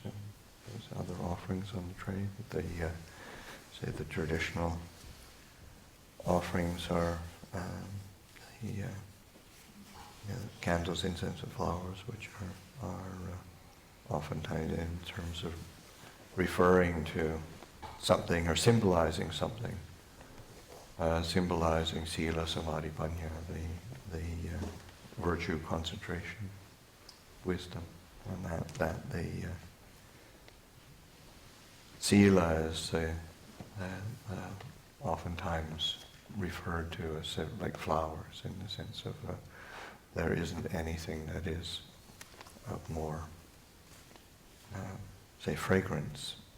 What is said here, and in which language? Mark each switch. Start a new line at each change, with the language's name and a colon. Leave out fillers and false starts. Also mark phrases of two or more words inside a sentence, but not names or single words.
English: And there's other offerings on the tray. But they say the traditional offerings are the candles, incense, and flowers, which are oftentimes in terms of referring to something or symbolizing something.
Pali: Symbolizing sila, samadhi, panya,
English: the virtue, concentration, wisdom, and that the sila is oftentimes referred to as like flowers, in the sense of there isn't anything that is of more, say, fragrance.